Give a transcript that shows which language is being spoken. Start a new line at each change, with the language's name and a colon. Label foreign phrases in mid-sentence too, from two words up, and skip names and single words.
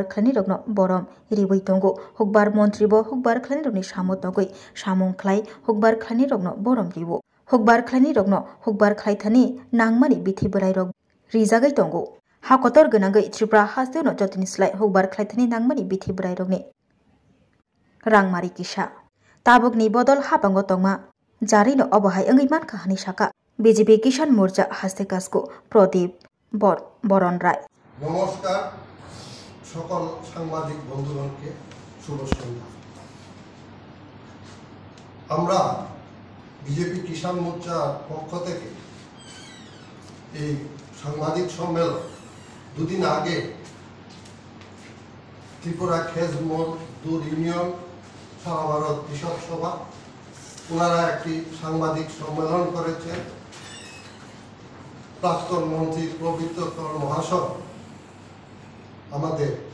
Bodo: खलायनाय रकनो बरम रिबै तंगो हुकबार मन्त्रीबो हुकबार खलायनाय रकनि सामो तंगै सामुं खलाय हुकबार खलायनाय रकनो बरम रिबो हुकबार खलायनाय रकनो हुकबार खलायथानि नांगमानि बिथि बोराय रक रिजागै तंगो हाकतर गोनांगै त्रिपुरा हास्तेनो जतिनिस्लाय हुकबार खलायथानि नांगमानि बिथि बोराय रकनि रांमारि किसा ताबुकनि बदल हापांगो तंमा जारिनो अबहाय अंगैमान काहानि साका बीजेपी किसान मोर्चा हास्ते कास्को प्रदीप बरन राय
Bangla: নমস্কার সকল সাংবাদিক বন্ধুগণকে শুভ সন্ধ্যা আমরা বিজেপি কিষাণ মোর্চার পক্ষ থেকে এই সাংবাদিক সম্মেলন দুদিন আগে ত্রিপুরা খেজমোড় দুর ইউনিয়ন সারা ভারত কৃষক সভা ওনারা একটি সাংবাদিক সম্মেলন করেছেন প্রাক্তন মন্ত্রী পবিত্র কর মহাশয় আমাদের